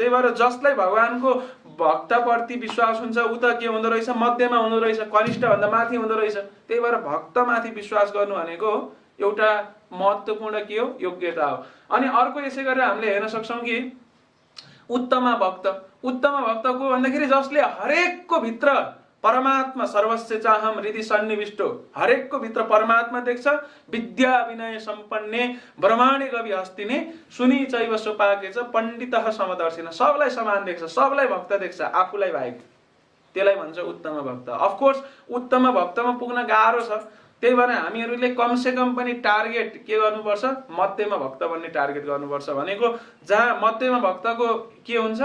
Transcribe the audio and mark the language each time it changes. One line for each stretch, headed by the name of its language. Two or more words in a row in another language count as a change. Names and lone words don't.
Nepali: त्यही भएर जसलाई भगवानको भक्तप्रति विश्वास हुन्छ ऊ त के हुँदो रहेछ? मध्यमा हुँदो रहेछ, कनिष्ठ भन्दा माथि हुँदो रहेछ। त्यही भएर भक्तमाथि विश्वास गर्नु भनेको एउटा महत्त्वपूर्ण के हो? योग्यता हो। अनि अर्को यसै गरेर हामीले हेर्न सक्छौँ कि उत्तम भक्त। उत्तम भक्त को भन्दाखेरि जसले हरेकको भित्र परमात्मा
Sanskrit: सर्वस्य चाहम हृदि सन्निविष्टो,
Nepali: हरेकको भित्र परमात्मा देख्छ।
Sanskrit: विद्या विनय सम्पन्ने ब्रह्माण्य कवि हस्तिने सुनि चैव सुपाके च पण्डितः समदर्शिन,
Nepali: सबलाई समान देख्छ, सबलाई भक्त देख्छ, आफूलाई बाहेक। त्यसलाई भन्छ उत्तम भक्त। अफकोर्स उत्तम भक्तमा पुग्न गाह्रो छ। त्यही भएर हामीहरूले कमसे कम पनि टार्गेट के गर्नुपर्छ? मध्यमा भक्त बन्ने टार्गेट गर्नुपर्छ। भनेको जहाँ मध्यमा भक्तको के हुन्छ?